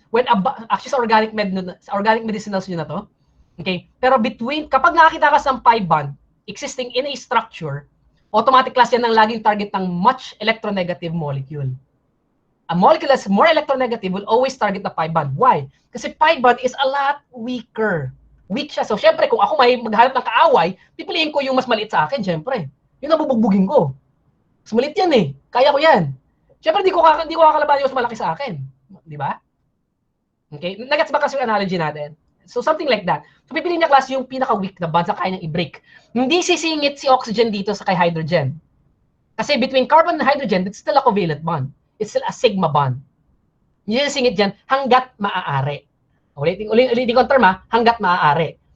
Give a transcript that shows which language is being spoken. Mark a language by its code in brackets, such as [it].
[en] When actually, [tl] sa organic medicinals nyo na to. Okay? Pero kapag nakakita ka sa pi bond existing in a structure, automatic class yan ang laging target ng much electronegative molecule. [en] A molecule that's more electronegative will always target the pi bond. Why? Kasi pi bond is a lot weaker. [tl] Weak siya. So, syempre, kung ako may maghanap ng kaaway, pipiliin ko yung mas maliit sa akin, syempre. Yun ang bubugbugin ko. Mas maliit yan eh. Kaya ko yan. Syempre, di ko kakalaban yung mas malaki sa akin. Di ba? Okay? Nagets ba kasi yung analogy natin? So, something like that. So, pipiliin niya class yung pinaka-weak na bond sa kaya niyang i-break. Hindi sisingit si oxygen dito sa kay hydrogen. [en] Kasi between carbon and hydrogen, it's still a covalent bond. It's still a sigma bond. [tl] Hindi sisingit dyan hanggat maaari. Ulitin ko ang term ha, hanggat maaari.